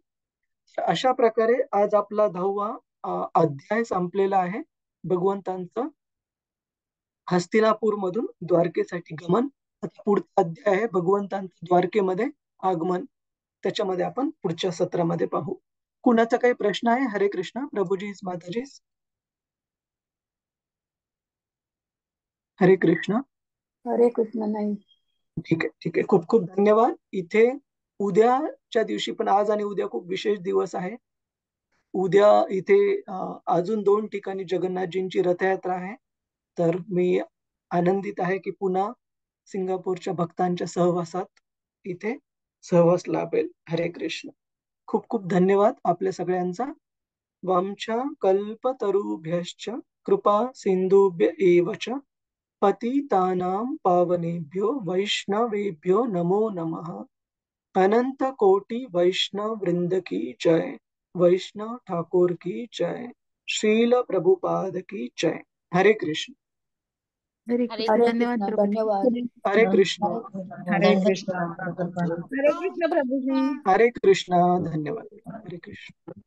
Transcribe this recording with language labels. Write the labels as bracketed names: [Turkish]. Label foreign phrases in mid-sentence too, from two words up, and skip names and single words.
[Marathi] अशा प्रकारे आज आपला 10वा अध्याय संपलेला आहे. भगवंतांचं हस्तिनापूर मधून द्वारकेसाठी गमन. आता पुढचा अध्याय आहे भगवंतांचं द्वारकेमध्ये आगमन. त्याच्यामध्ये आपण पुढच्या सत्रामध्ये पाहू. कुणाचा काही प्रश्न आहे? हरे कृष्ण प्रभुजी, माताजी. हरे कृष्ण. हरे कृष्ण. नाही, ठीक आहे, ठीक आहे. खूप खूप धन्यवाद. इथे उद्याच्या दिवशी पण, आज आणि उद्या खूप विशेष दिवस आहे. उद्या इथे अजून 2 ठिकाणी जगन्नाथजींची रथयात्रा आहे. तर मी आनंदित आहे की पुन्हा सिंगापूरच्या भक्तांच्या सहवासात इथे सहवास लाभेल. हरे कृष्ण. खूप खूप धन्यवाद आपल्या सगळ्यांचा. [Sanskrit] वंश कल्पतरुभ्यश्च कृपा सिंधुभ्य एव च पतितानां पावनेभ्यो वैष्णवेभ्यो नमो नमः. [Hindi] अनंत कोटि वैष्णव वृंद की जय. वैष्णव ठाकुर की जय. श्रील प्रभुपाद की जय. हरे कृष्ण. [Marathi] हरे हरे कृष्ण. हरे धन्यवाद कृष्ण, प्रभूजी. धन्यवाद. हरे कृष्ण. हरे कृष्ण प्रभुपाद. हरे कृष्ण प्रभूजी. हरे कृष्ण. धन्यवाद. हरे कृष्ण.